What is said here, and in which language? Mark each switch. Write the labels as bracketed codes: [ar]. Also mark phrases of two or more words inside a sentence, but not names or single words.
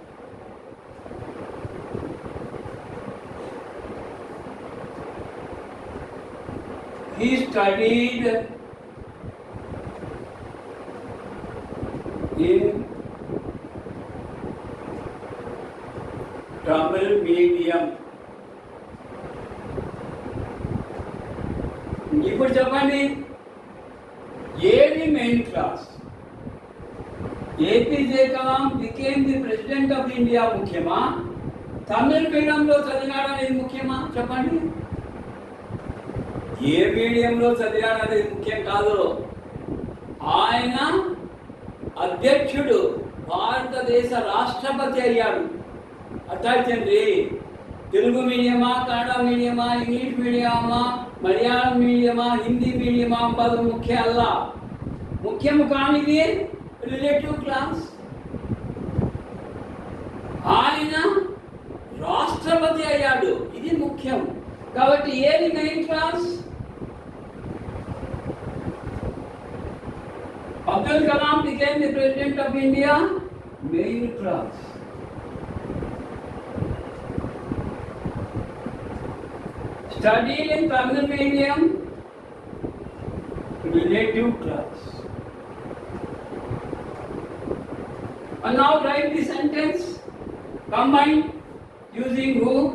[en] He studied in Tamil medium. [te] ఇప్పుడు చెప్పండి ఏది [en] main class [te] ఏపీజే కలాం [en] became the president of India [te] ముఖ్యమా తమిళ మీడియంలో చదివాడనేది ముఖ్యమా చెప్పండి ఏ మీడియంలో చదివాడనేది ముఖ్యం కాదు ఆయన అధ్యక్షుడు భారతదేశ రాష్ట్రపతి అయ్యాడు అర్థాచండి తెలుగు మీడియమా కన్నడ మీడియమా ఇంగ్లీష్ మీడియమా మలయాళం మీడియమా హిందీ మీడియమా [kn] అంಬದು ಮುಖ್ಯ ಅಲ್ಲ [te] ముఖ్యం కానిది [en] relative class [te] ఆయన రాష్ట్రపతి అయ్యాడు ఇది ముఖ్యం కాబట్టి ఏది [en] main class [te] అబ్దుల్ కలాం [en] became the president of India main class studied in Tamil medium relative class and now write the sentence combine using who